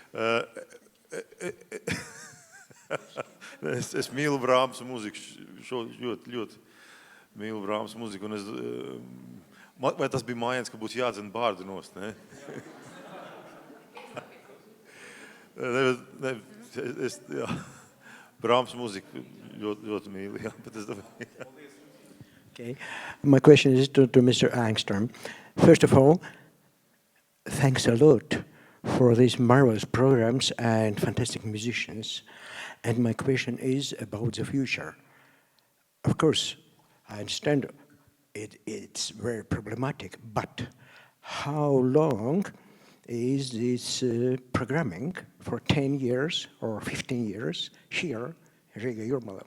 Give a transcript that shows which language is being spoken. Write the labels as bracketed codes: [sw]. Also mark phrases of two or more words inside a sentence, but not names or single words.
[lv] Es mīlu Brāmsa mūziku, ļoti mīlu Brāmsa mūziku, un vai tas bija mājiens, ka būtu jādzen bārdi nost, ne? Jā, Brāmsa mūziku ļoti mīlu, jā, bet es domāju, [en] Okay. My question is to Mr. Angstrom. First of all, thanks a lot for these marvelous programs and fantastic musicians. And my question is about the future. Of course, I understand it's very problematic, but how long is this programming for 10 years or 15 years here in Riga Jūrmala?